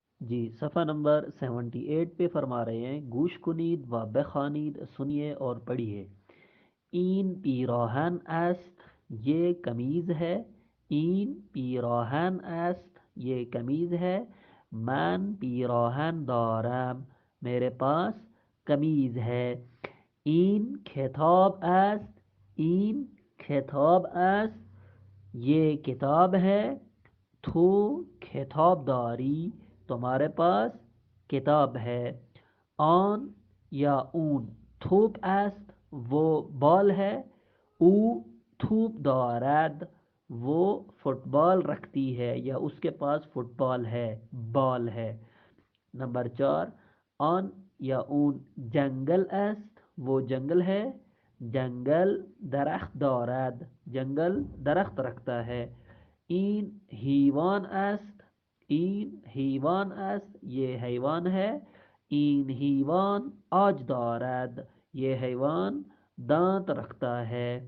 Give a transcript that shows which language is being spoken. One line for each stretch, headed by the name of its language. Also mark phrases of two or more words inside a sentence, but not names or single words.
Urdu: جی صفحہ نمبر 78 پہ فرما رہے ہیں
Persian: گوش کنید و بخوانید،
Urdu: سنیے اور پڑھیے۔
Persian: این پیراہن است،
Urdu: یہ قمیض ہے۔
Persian: این پیراہن است،
Urdu: یہ قمیض ہے۔
Persian: من پیراہن دارم،
Urdu: میرے پاس قمیض ہے۔
Persian: این کتاب است، این کتاب است،
Urdu: یہ کتاب ہے۔
Persian: تو کتاب داری،
Urdu: تمہارے پاس کتاب ہے۔
Persian: آن یا اون تھوپ است،
Urdu: وہ بال ہے۔
Persian: او تھوپ دارد،
Urdu: وہ فٹ بال رکھتی ہے یا اس کے پاس فٹ بال ہے، بال ہے۔ نمبر 4،
Persian: آن یا اون جنگل است،
Urdu: وہ جنگل ہے۔
Persian: جنگل درخت دارد،
Urdu: جنگل درخت رکھتا ہے۔
Persian: این حیوان است، این حیوان است،
Urdu: یہ حیوان ہے۔
Persian: این حیوان عاج دارد،
Urdu: یہ حیوان دانت رکھتا ہے۔